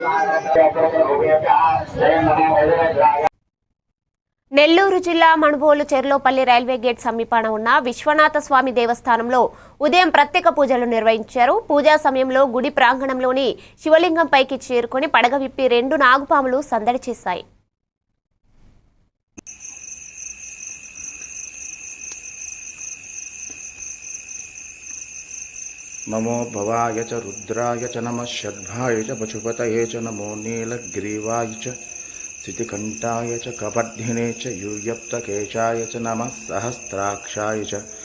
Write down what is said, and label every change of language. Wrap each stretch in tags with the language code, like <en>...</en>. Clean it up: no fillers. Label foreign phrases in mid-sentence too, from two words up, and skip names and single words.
<te>నెల్లూరు జిల్లా మణుబోలు చెర్లోపల్లి రైల్వే గేట్ సమీపాన ఉన్న విశ్వనాథ స్వామి దేవస్థానంలో ఉదయం ప్రత్యేక పూజలు నిర్వహించారు. పూజా సమయంలో గుడి ప్రాంగణంలోని శివలింగం పైకి చేరుకొని పడగ విప్పి 2 నాగుపాములు సందడి చేశాయి.</te> <sa>नमो भवाय च रुद्राय च नमः षड्भाय च पशुपतये च नमो नीलग्रीवाय च स्थितिकण्ठाय च कपर्धिने च यूयप्तकेशाय च नमः सहस्राक्षाय च</sa>